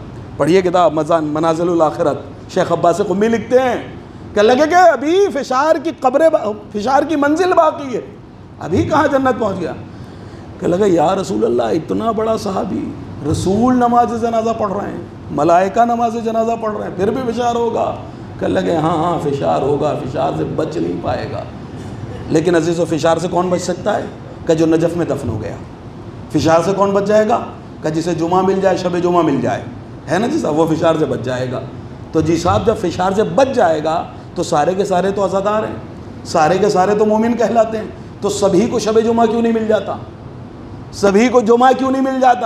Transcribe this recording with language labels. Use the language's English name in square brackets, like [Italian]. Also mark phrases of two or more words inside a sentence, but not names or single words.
[Urdu] پڑھیے کتاب منازل الآخرت, شیخ عباس قمی لکھتے ہیں کہ لگے کہ ابھی فشار کی منزل باقی ہے, ابھی کہاں جنت پہنچ گیا؟ کہ لگے یا رسول اللہ اتنا بڑا صحابی, رسول نماز جنازہ پڑھ رہے ہیں, ملائکہ نماز جنازہ پڑھ رہے ہیں, پھر بھی فشار ہوگا؟ کہ لگے ہاں فشار ہوگا, فشار سے بچ نہیں پائے گا. لیکن عزیز و فشار سے کون بچ سکتا ہے؟ کہ جو نجف میں دفن ہو گیا. فشار سے کون بچ جائے گا؟ کہ جسے جمعہ مل جائے, شب جمعہ مل جائے, ہے نا جی صاحب, وہ فشار سے بچ جائے گا. تو جی صاحب جب فشار سے بچ جائے گا تو سارے کے سارے تو عزادار ہیں, سارے کے سارے تو مومن کہلاتے ہیں. تو سبھی کو شب جمعہ کیوں نہیں مل جاتا؟ سبھی کو جمعہ کیوں نہیں مل جاتا؟